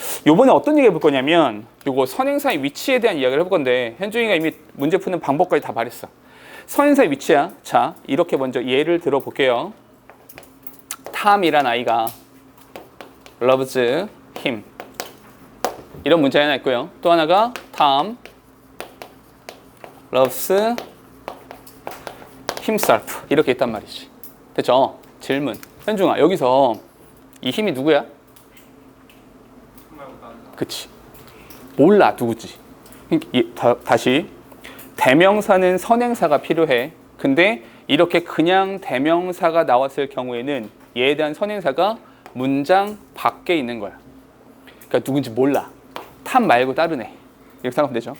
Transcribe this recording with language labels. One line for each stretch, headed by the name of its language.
Korean: 요번에 어떤 얘기 해볼 거냐면 요거 선행사의 위치에 대한 이야기를 해볼 건데 현중이가 이미 문제 푸는 방법까지 다 말했어. 선행사의 위치야. 자, 이렇게 먼저 예를 들어볼게요. 탐이란 아이가
English: loves him.
Korean: 이런 문제 하나 있고요. 또 하나가
English: Tom loves himself.
Korean: 이렇게 있단 말이지. 됐죠? 질문. 현중아, 여기서 이 힘이 누구야? 그치. 몰라, 누구지. 다시 대명사는 선행사가 필요해. 근데 이렇게 그냥 대명사가 나왔을 경우에는 얘에 대한 선행사가 문장 밖에 있는 거야. 그러니까 누군지 몰라. 탐 말고 다른 애. 이렇게 생각하면 되죠.